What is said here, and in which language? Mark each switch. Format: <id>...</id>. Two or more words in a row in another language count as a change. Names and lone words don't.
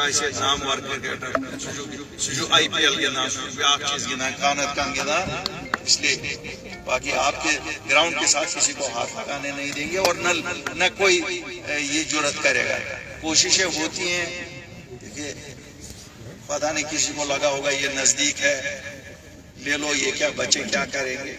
<ks>آسہِ نامور کرکٹر سُہ چھُ IPL گِنٛدان سُہ چھُ بیٛاکھ چیٖز گِنٛدان کانت کانٛہہ گِنٛدان</ks> <ur>اس لیے باقی آپ کے گراؤنڈ کے ساتھ کسی کو ہاتھ لگانے نہیں دیں گے اور نہ کوئی یہ جرأت کرے گا. کوششیں ہوتی ہیں دیکھیے پتہ نہیں کسی کو لگا ہوگا یہ نزدیک ہے لے لو یہ کیا بچے کیا کریں گے.</ur>